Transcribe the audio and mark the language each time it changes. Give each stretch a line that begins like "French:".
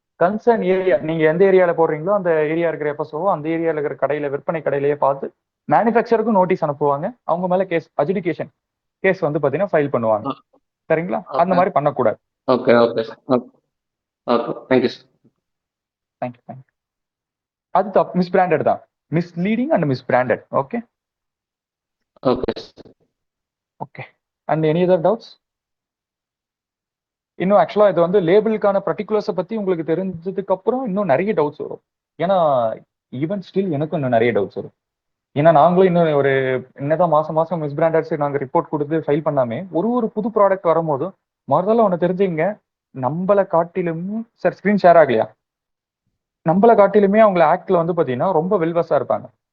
Tamil: Concern area, நீங்க எந்த ஏரியால போடுறீங்களோ அந்த ஏரியா இருக்கிற எஃப்எஸ்ஓ அந்த ஏரியால இருக்கிற கடையில, விற்பனை கடையிலேயே பார்த்து மேனுஃபேக்சருக்கும் நோட்டீஸ் அனுப்புவாங்க. அவங்க மேல கேஸ், அட்ஜுடிகேஷன் கேஸ் வந்து பாத்தீங்கன்னா ஃபைல் பண்ணுவாங்க. சரிங்களா? அந்த மாதிரி பண்ணக்கூடாது. Okay okay okay, thank you sir. Thank you. அது மிஸ் பிராண்டட் தான், misleading and miss branded.
English: Okay okay. And any other doubts?
Tamil: இன்னும் ஆக்சுவலா இது வந்து லேபிளுக்கான பர்டிகுலர்ஸை பத்தி உங்களுக்கு தெரிஞ்சதுக்கு அப்புறம் இன்னும் நிறைய டவுட்ஸ் வரும். ஏன்னா ஈவன் ஸ்டில் எனக்கும் இன்னும் நிறைய டவுட்ஸ் வரும். ஏன்னா நாங்களும் இன்னும் ஒரு என்னதான் மாசம் மாசம் மிஸ் பிராண்டர்ஸ் நாங்க ரிப்போர்ட் கொடுத்து ஃபைல் பண்ணாமே ஒரு புது ப்ராடக்ட் வரும்போது முதல்ல ஒன்று தெரிஞ்சுங்க, நம்மளை காட்டிலும் சார் ஸ்கிரீன் ஷேர் ஆகலையா, நம்மளை காட்டிலுமே அவங்கள ஆக்ட்ல வந்து பாத்தீங்கன்னா ரொம்ப வெல்வஸா இருப்பாங்க.